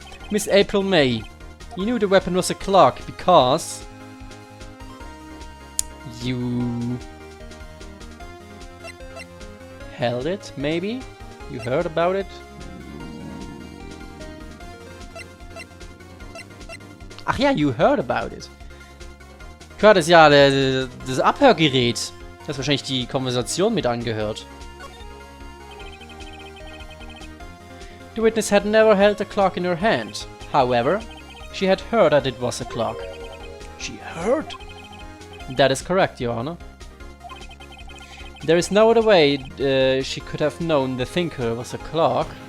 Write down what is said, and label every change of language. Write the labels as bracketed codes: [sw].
[en] Miss April May, you knew the weapon was a clock because you held it, maybe? You heard about it? [de] Ach ja, [en] you heard about it. [de] Klar, das ist ja das Abhörgerät. Das wahrscheinlich die Konversation mit angehört. [en] The witness had never held a clock in her hand. However, she had heard that it was a clock. She heard? That is correct, Your Honor. There is no other way she could have known the thinker was a clock